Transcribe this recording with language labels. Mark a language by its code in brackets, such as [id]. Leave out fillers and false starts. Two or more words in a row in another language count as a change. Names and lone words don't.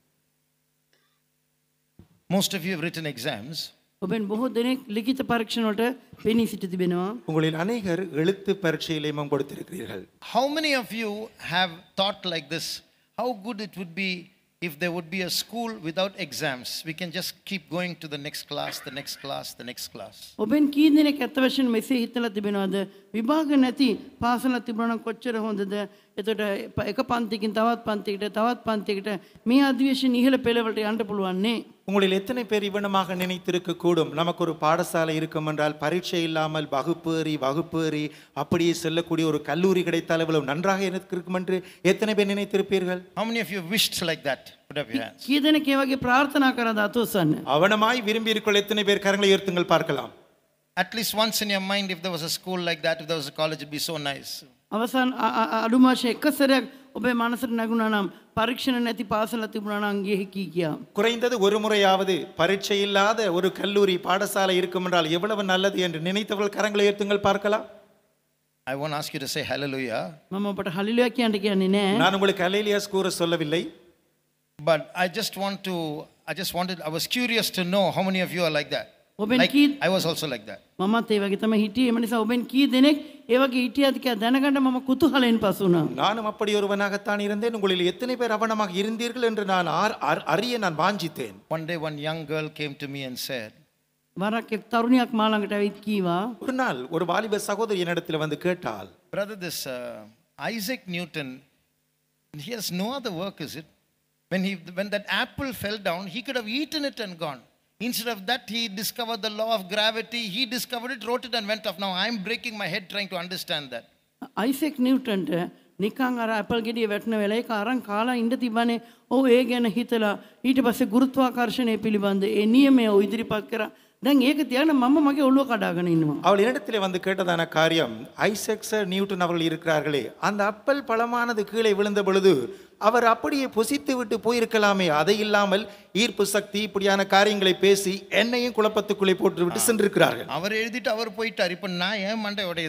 [en] Most of you have written exams. [si] ඔබෙන් බොහෝ දෙනෙක් ලිඛිත පරීක්ෂණ වලට පෙනී සිටි තිබෙනවා. [ta] உங்களில் அநேகர் எழுத்து பரீட்சையிலே கொடுத்திருக்கிறீர்கள். [en] How many of you have thought like this? How good it would be if there would be a school without exams. We can just keep going to the next class, the next class, the next class. [si] ඔබෙන් කී දෙනෙක් ඇත්ත වශයෙන්ම මෙසේ හිතලා තිබෙනවද? විභාග නැති පාසලක් තිබුණා නම් කොච්චර හොඳද? එතකොට එක පන්තියකින් තවත් පන්තියකට මේ අධිවේශන ඉහළ පෙළවලට යන්න පුළුවන් නේ. [ta] உங்களில் எத்தனை பேர் இவனமாக நினைத்திருக்க கூடும், நமக்கு ஒரு பாடசாலை இருக்கும் என்றால் பரீட்சை இல்லாமல் வகுப்பேறி அப்படியே செல்லக்கூடிய ஒரு கல்லூரி கிடைத்தால் எவ்வளவு நன்றாக இருக்கும் என்று எத்தனை பேர் நினைத்திருப்பீர்கள்? [en] How many of you wished like that? Put up your hands. [si] කී දෙනෙක් ඒ වගේ ප්‍රාර්ථනා කරාද අත උස්සන්න? [ta] அவனமாய் விரும்பி இருக்கிற எத்தனை பேர் கரங்களை உயர்த்துங்கள் பார்க்கலாம். [en] At least once in your mind, if there was a school like that, if there was a college, it'd be so nice. [si] අවසන් අඩුම වශයෙන් එක සැරයක් ඔබේ මනසට නැගුණා නම් පරීක්ෂණ නැති පාසලක් තිබුණා නම් ගිහි කියා. [ta] குறைந்தது ஒரு முறையாவது பரீட்சை இல்லாத ஒரு கல்லூரி பாடசாலை இருக்கும் என்றால் எவ்வளவு நல்லது என்று நினைத்தவர்கள் கரங்களை உயர்த்துங்கள் பார்க்கலாம். [en] I won't ask you to say hallelujah. [si] මම ඔබට හලිලුවා කියන්න කියන්නේ නෑ. [ta] நான் உங்களுக்கு ஹல்லேலூயா கூற சொல்லவில்லை. [en] But I was curious to know how many of you are like that. Like, I was also like that. [si] මමත් ඒ වගේ තමයි හිටියේ. එම නිසා ඔබෙන් කී දෙනෙක් ඒ වගේ හිටියද කියලා දැනගන්න මම කුතුහලයෙන් පසු වුණා. [ta] நானும் அப்படி ஒருவனாகத்தான் இருந்தேன். உங்களில் எத்தனை பேர் அவனமாக இருந்தீர்கள் என்று நான் அறிய நான் வாஞ்சித்தேன். [en] One day one young girl came to me and said, [si] වරක් එක් තරුණියක් මා ළඟට ඇවිත් කීවා, [ta] ஒரு நாள் ஒரு வாலிப சகோதரி என்னிடத்தில் வந்து கேட்டாள், [en] brother, this Isaac Newton, he has no other work, is it? When that apple fell down, he could have eaten it and gone. Instead of that, he discovered the law of gravity. He discovered it, wrote it and went off. Now I'm breaking my head trying to understand that. [si] අයිසෙක් නිව්ටන්ට නිකන් අර ඇපල් ගෙඩිය වැටෙන වෙලාවේ ඒක අරන් කාලා ඉඳ තිබ්බනේ. ඔව් ඒ ගැන හිතලා ඊට පස්සේ ගුරුත්වාකර්ෂණය පිළිබඳ ඒ නියමය ඉදිරිපත් කරා. දැන් ඒක තියන මම මගේ ඔළුව කඩාගෙන ඉන්නවා. [ta] அவள் என்னிடத்திலே வந்து கேட்டதான காரியம், ஐசக் நியூட்டன் அவர்கள் இருக்கிறார்களே, அந்த அப்பல் பழமானது கீழே விழுந்த பொழுது அவர் அப்படியே புசித்து விட்டு போயிருக்கலாமே, அதை இல்லாமல் ஈர்ப்பு சக்தி இப்படியான காரியங்களை பேசி என்னையும் குழப்பத்துக்குள்ளே போட்டு விட்டு சென்றிருக்கிறார்கள். அவர் எழுதிட்டு அவர் போயிட்டார். இப்போ நான் ஏன் மண்டை உடையுது?